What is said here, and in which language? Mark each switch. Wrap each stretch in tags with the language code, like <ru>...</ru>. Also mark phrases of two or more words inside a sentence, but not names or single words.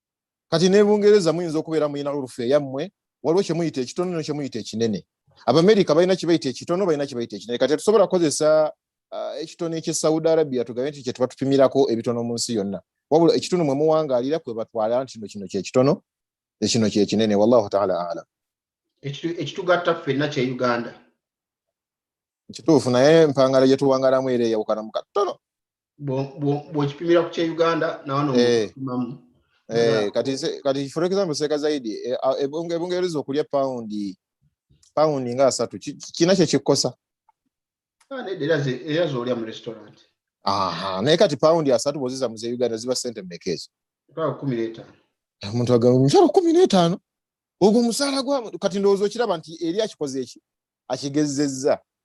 <lg>Kati ne Bungereza muyinza okubeera muyina urufu eyammwe waliwo kyemuyita ekitono kyemuyita ekinene. Abamerika balina kibayita ekitono balina kibayita ekinene. Kati tusobola kukozesa ekitono ekye Saudi Arabia tugabe nti kye tuba tupimirako ebitono mu nsi yonna. Wabula ekitono mwe muwangaalira kwe batwala nti kino kye kitono ekino kye kinene.</lg> <ar>والله تعالى أعلم.</ar> <lg>Ekitugatta ffenna kye Uganda. Kituufu naye mpangala gye tuwangalamu era eyawukana mu katono. Bw'okipimira ku kye Uganda na wano mukipimamu. Kati</lg> <en>for example</en> <lg>Seka Zaidi ebungereza okulya paundi nga 3 kina kye kikosa. Era z'olya mu restaurant. Naye kati paundi 3 bw'oziza mu Uganda ziba ssente mmekezi? 15. Omuntu agamba omukyala 15 ogwo musaala gwa kati ndowooza okiraba nti eri akikoze eki akigezezza.</lg>